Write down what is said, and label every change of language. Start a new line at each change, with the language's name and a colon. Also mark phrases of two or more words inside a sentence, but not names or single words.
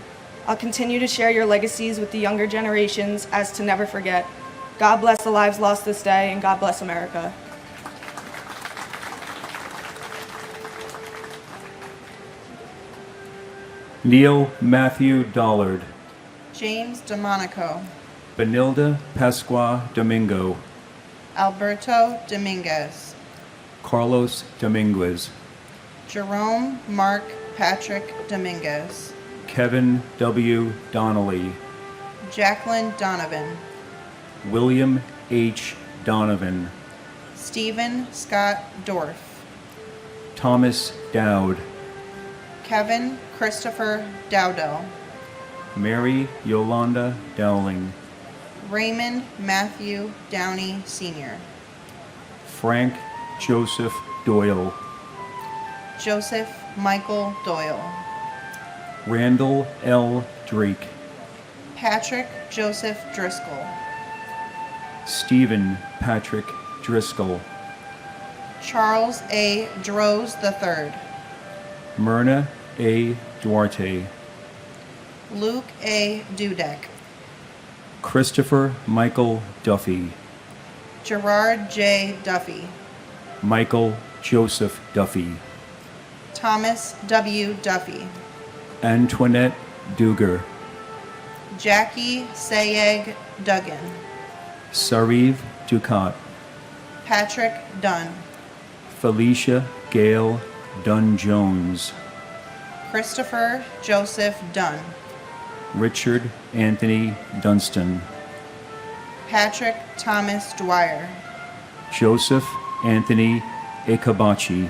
English: I'll continue to share your legacies with the younger generations as to never forget. God bless the lives lost this day, and God bless America. Neil Matthew Dollard. James DeMonico. Benilda Pasqua Domingo. Alberto Dominguez. Carlos Dominguez. Jerome Mark Patrick Dominguez. Kevin W. Donnelly. Jacqueline Donovan. William H. Donovan. Stephen Scott Dorff, Thomas Dowd, Kevin Christopher Dowdell, Mary Yolanda Dowling, Raymond Matthew Downey Sr., Frank Joseph Doyle, Joseph Michael Doyle, Randall L. Drake, Patrick Joseph Driscoll, Stephen Patrick Driscoll, Charles A. Droz III, Myrna A. Duarte, Luke A. Dudek, Christopher Michael Duffy, Gerard J. Duffy, Michael Joseph Duffy, Thomas W. Duffy, Antoinette Duger, Jackie Sayeg Duggan, Sariv Ducat, Patrick Dunn, Felicia Gale Dunn-Jones, Christopher Joseph Dunn, Richard Anthony Dunstan, Patrick Thomas Dwyer, Joseph Anthony Ikabachi,